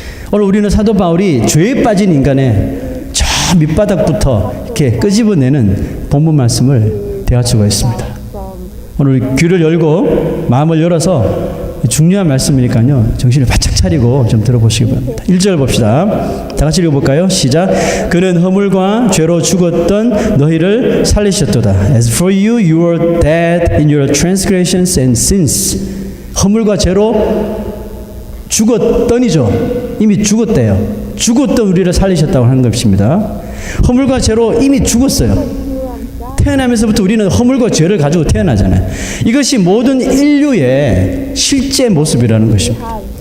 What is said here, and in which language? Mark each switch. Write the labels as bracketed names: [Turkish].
[Korean] 오늘 우리는 사도 바울이 죄에 빠진 인간의 저 밑바닥부터 이렇게 끄집어내는 본문 말씀을 대할 수가 있습니다. 오늘 귀를 열고 마음을 열어서 중요한 말씀이니까요. 정신을 바짝 차리고 좀 들어보시기 바랍니다. 1절 봅시다. 다 같이 읽어볼까요? 시작. 그는 허물과 죄로 죽었던 너희를 살리셨도다. [English] As for you, you were dead in your transgressions and sins. [Korean] 허물과 죄로 죽었더니죠. 이미 죽었대요. 죽었던 우리를 살리셨다고 하는 것입니다. 허물과 죄로 이미 죽었어요. 태어나면서부터 우리는 허물과 죄를 가지고 태어나잖아요. 이것이 모든 인류의 실제 모습이라는 것입니다.